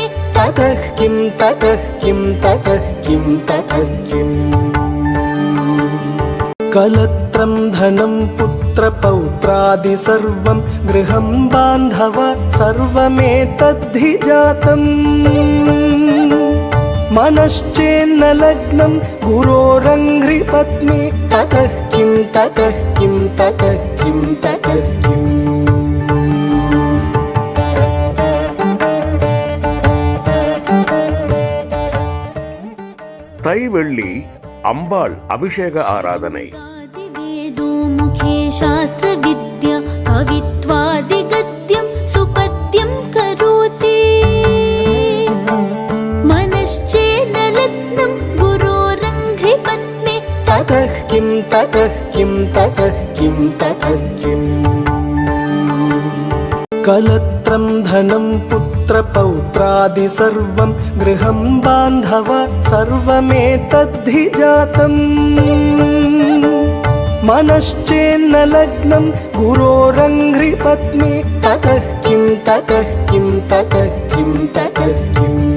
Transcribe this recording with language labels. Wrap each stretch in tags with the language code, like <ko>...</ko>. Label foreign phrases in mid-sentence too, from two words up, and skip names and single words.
<sa>ततः किं ततः किं ततः किं ततः किम् कलत्रं धनं पुत्र पौत्रादि सर्वं गृहं बान्धव सर्वमेतद्धि जातम् मनश्चेन्न लग्नं गुरोरङ्घ्रि पत्नी ततः किं ततः किं ततः किं ततः किम्</sa> <ta>தை வெள்ளி அம்பாள் அபிஷேக ஆராதனை.</ta> <sa>वेदो मुखे शास्त्रविद्या कवित्वादिगद्यं सुपद्यं करोति मनश्चेन्न लग्नं गुरोरङ्घ्रि पत्नी ततः किं ततः किं ततः किं ततः किम् कलत्रं धनं पुत्र पौत्रादि सर्वं गृहं बान्धव सर्वमेतद्धि जातम् मनश्चेन्न लग्नं गुरोरङ्घ्रि पत्नी ततः किं ततः किं ततः किं ततः किम्</sa>